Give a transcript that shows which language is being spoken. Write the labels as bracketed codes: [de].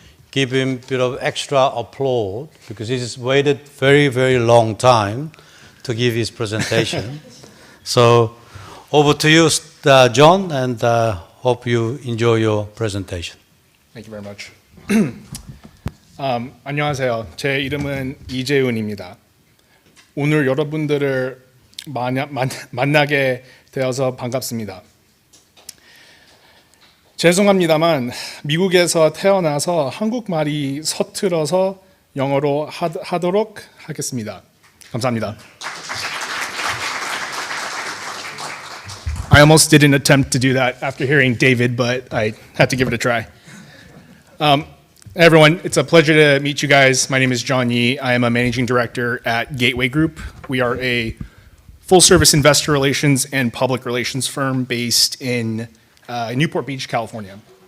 [en] give him a bit of extra applause because he's waited very, very long time to give his presentation. So over to you, John, and hope you enjoy your presentation. Thank you very much. [ko] 안녕하세요. 제 이름은 이재훈입니다. 오늘 여러분들을 만나게 되어서 반갑습니다. 죄송합니다만 미국에서 태어나서 한국말이 서툴어서 영어로 하도록 하겠습니다. 감사합니다. [en] I almost didn't attempt to do that after hearing David, but I had to give it a try. Everyone, it's a pleasure to meet you guys. My name is John Yee. I am a managing director at Gateway Group. We are a full-service investor relations and public relations firm based in Newport Beach, California.